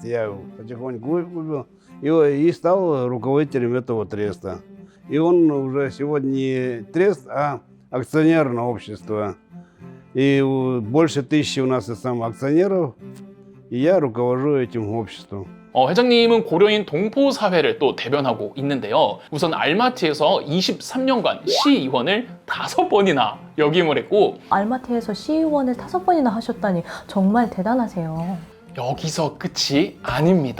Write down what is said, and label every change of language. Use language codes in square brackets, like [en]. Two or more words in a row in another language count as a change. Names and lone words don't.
[ru] Я его потихоньку выкупил и стал руководителем этого треста. И он уже сегодня не трест, а акционерное общество. И больше 1000 у нас акционеров, и я руковожу этим обществом. [ko] 회장님은 고려인 동포사회를 또 대변하고 있는데요. 우선 알마티에서 23년간 시의원을 5번이나 역임을 했고 알마티에서 시의원을 5번이나 하셨다니 정말 대단하세요. 여기서 끝이 아닙니다.